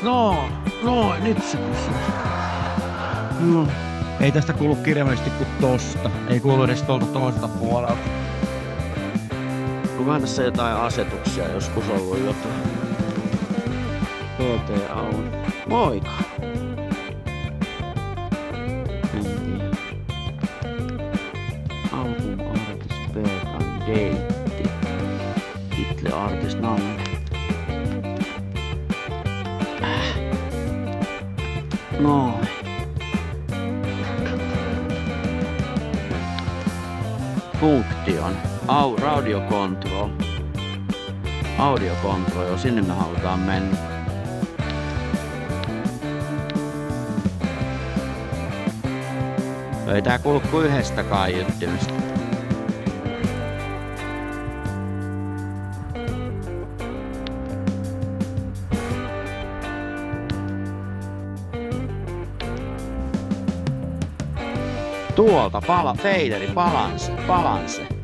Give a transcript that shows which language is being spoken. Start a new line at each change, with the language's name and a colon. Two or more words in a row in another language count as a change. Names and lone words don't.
Finnish: No, nyt se pysyy. No. Ei tästä kuulu kirjaimellisesti kuin tosta. Ei kuulu edes tuolta toiselta puolelta. Onkohan tässä jotain asetuksia joskus ollut jotain? HTA on. Moikka!
English: Album artist Bertan date. Title artist name. Noin. Function. Radio control. Audio control,
Finnish: sinne me halutaan mennä. Ei tää kuulu kuin yhdestä kaiuttimesta. Tuolta feideri, palanse.